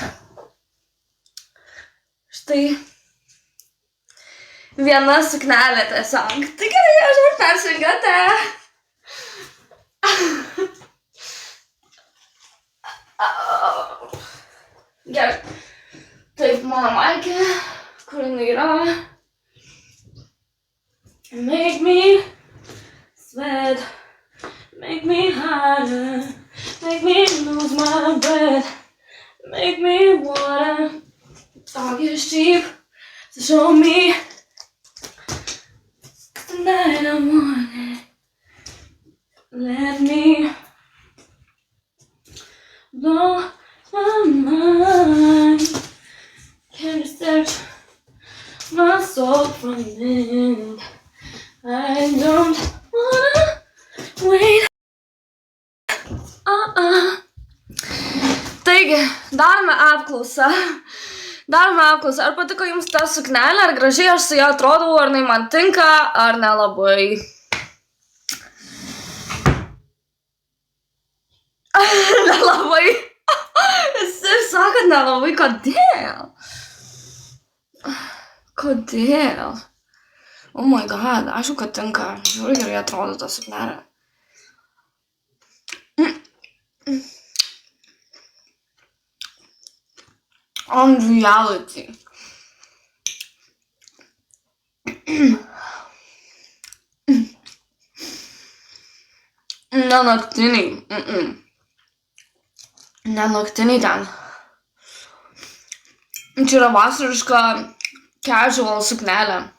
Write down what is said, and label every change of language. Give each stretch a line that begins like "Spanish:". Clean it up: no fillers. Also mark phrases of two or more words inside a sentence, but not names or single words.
Lithuanian: Štai. Viena suknelė tiesiog. Tai gerai, aš dabar persirengate. Gerai. Taip, mano maikė. Kur jinai yra?
English: Make me sweat, make me harder, make me lose my breath, make me wanna talk is cheap, so show me tonight I want it. Let me blow my mind. Can you search my soul from within? I don't wanna wait.
Lithuanian: Taigi, darome apklausą. Ar patiko jums ta suknelė, ar gražiai aš su ją atrodau, ar jinai man tinka, ar nelabai. Nelabai. Visi sako nelabai, kodėl? Kodėl?
English: Oh my god,
Lithuanian: aišku, kad tinka. Žiūrėk, gerai atrodo ta suknelė.
English: On reality.
Lithuanian: Ne naktiniai. Ne naktiniai ten. Čia yra vasariška casual suknelė.